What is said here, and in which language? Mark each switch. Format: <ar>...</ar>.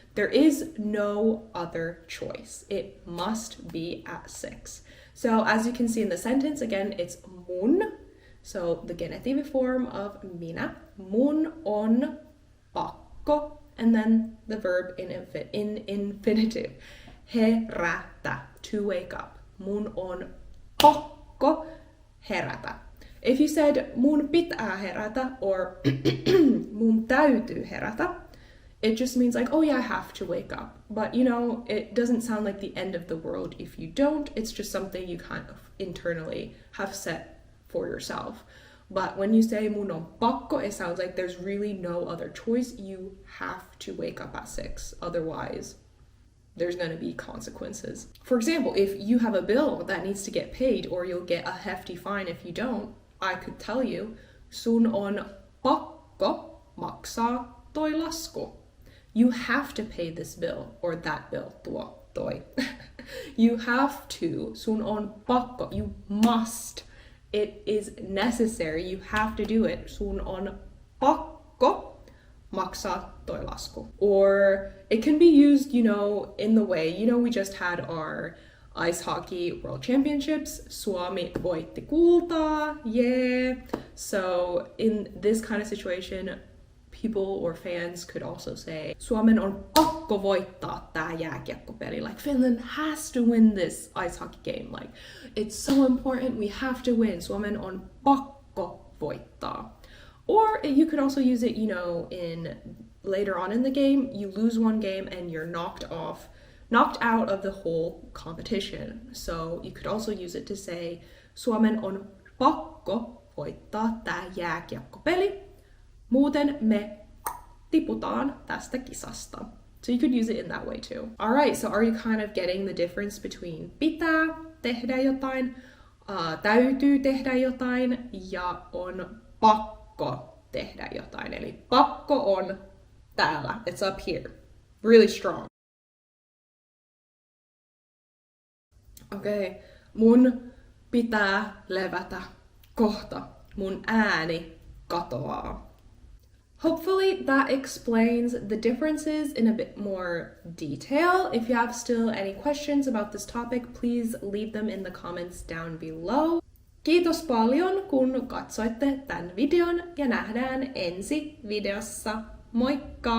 <en>There is no other choice. It must be at 6. So as you can see in the sentence, again, it's mun. So the genitiive form of minä.</en> <fi>Mun on pakko.</fi> <en>And then the verb in infinitive.</en> <fi>Herätä,</fi> <en>to wake up.</en> <fi>Mun on pakko herätä.</fi> <en>If you said</en> <fi>mun pitää herätä</fi> <en>or</en> <fi>mun täytyy herätä,</fi> <en>it just means like, oh yeah, I have to wake up. But you know, it doesn't sound like the end of the world if you don't. It's just something you kind of internally have set for yourself. But when you say</en> <fi>mun on pakko,</fi> <en>it sounds like there's really no other choice. You have to wake up at 6. Otherwise, there's going to be consequences. For example, if you have a bill that needs to get paid or you'll get a hefty fine if you don't, I could tell you,</en> <fi>sun on pakko maksaa toi lasku.</fi> <en>You have to pay this bill or that bill, tuo, toi. You have to,</en> <fi>sun on pakko,</fi> <en>you must. It is necessary, you have to do it.</en> <fi>Sun on pakko maksaa toi lasku.</fi> <en>Or it can be used, in the way, we just had our ice hockey world championships.</en> <fi>Suomi voitti kultaa,</fi> <en>yeah. So in this kind of situation, people or fans could also say,</en> <fi>Suomen on pakko voittaa tää jääkiekkopeli.</fi> <en>Like, Finland has to win this ice hockey game. Like, it's so important, we have to win.</en> <fi>Suomen on pakko voittaa.</fi> <en>Or you could also use it, in later on in the game, you lose one game and you're knocked out of the whole competition. So you could also use it to say,</en> <fi>Suomen on pakko voittaa tää jääkiekkopeli. Muuten me tiputaan tästä kisasta.</fi> <en>So you could use it in that way too. Alright, so are you kind of getting the difference between</en> <fi>pitää tehdä jotain, täytyy tehdä jotain ja on pakko tehdä jotain. Eli pakko on täällä.</fi> <en>It's up here. Really strong.</en> <fi>Okay, mun pitää levätä kohta. Mun ääni katoaa.</fi> <en>Hopefully that explains the differences in a bit more detail. If you have still any questions about this topic, please leave them in the comments down below.</en> <fi>Kiitos paljon, kun katsoitte tämän videon ja nähdään ensi videossa. Moikka!</fi>